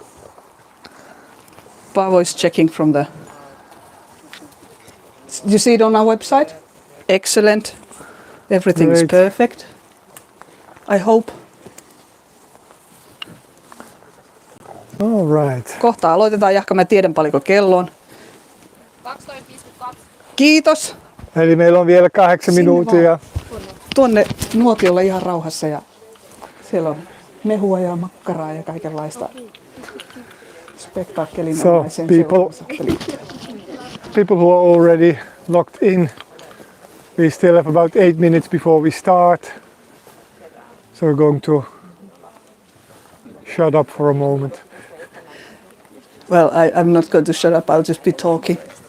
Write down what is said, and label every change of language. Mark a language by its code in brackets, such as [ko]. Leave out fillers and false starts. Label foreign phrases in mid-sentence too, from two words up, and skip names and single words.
[en] Paavo is checking from the. You see it on our website? Excellent. Everything is perfect. I hope. All right. [fi] Kohta aloitetaan, Jahka, mä tiedän paljonko kello on. 12.52. Kiitos. Eli meillä on vielä 8 minuuttia. Tuonne nuotiolle ihan rauhassa ja siellä on mehua ja makkaraa ja kaikenlaista spektaakkelinomaisen [en] people who are already locked in, we still have about 8 minutes before we start. So we're going to shut up for a moment. Well, I'm not going to shut up, I'll just be talking.